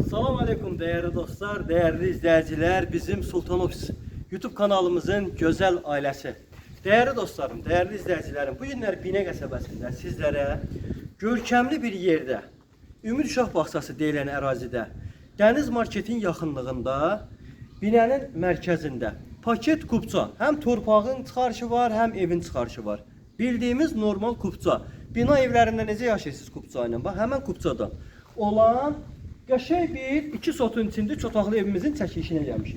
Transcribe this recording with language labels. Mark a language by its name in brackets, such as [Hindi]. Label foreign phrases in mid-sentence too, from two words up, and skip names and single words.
[Turkish] Salam aleyküm değerli dostlar, değerli izleyiciler, bizim Sultan Ofis YouTube kanalımızın güzel ailesi. Değerli dostlarım, değerli izleyicilerim, bu günler Binə qəsəbəsində sizlere görkemli bir yerde, [Azerbaijani] Ümid Uşaq Bağçası deyilən ərazidə, Dəniz Marketin yaxınlığında, binənin mərkəzində paket kupça, hem torpağın çıxarışı var, hem evin çıxarışı var. Bildiğimiz normal kupça. Bina evlərində necə yaşayırsınız kupça ilə? Bax, həmən kupçadan olan qəşəng bir iki sotun içində çotaqlı evimizin çəkilişinə gəlmişik.